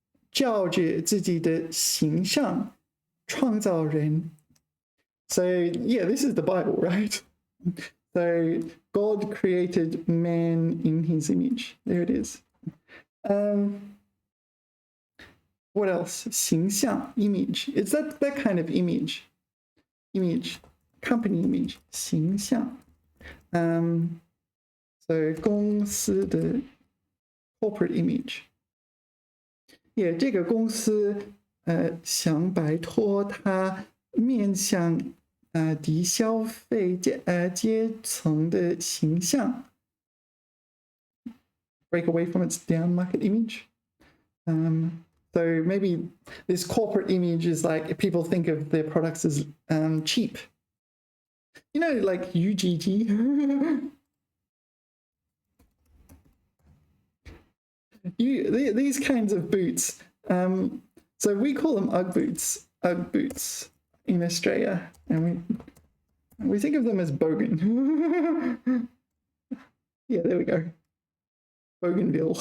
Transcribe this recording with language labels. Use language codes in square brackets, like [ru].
[zh] 照着自己的形象创造人. [en] So yeah, this is the Bible, right? So God created man in his image. There it is. What else? 形象 image. It's that kind of image. Image. Company image. 形象. So [zh] 公司的 [en] corporate image. [zh] Yeah, 这个公司想摆脱它面向低消费阶层的形象 [en] break away from its down market image. So maybe this corporate image is like people think of their products as cheap. You know, like UGG. These kinds of boots. So we call them Ugg boots in Australia, and we think of them as bogan. Yeah, there we go. Bougainville.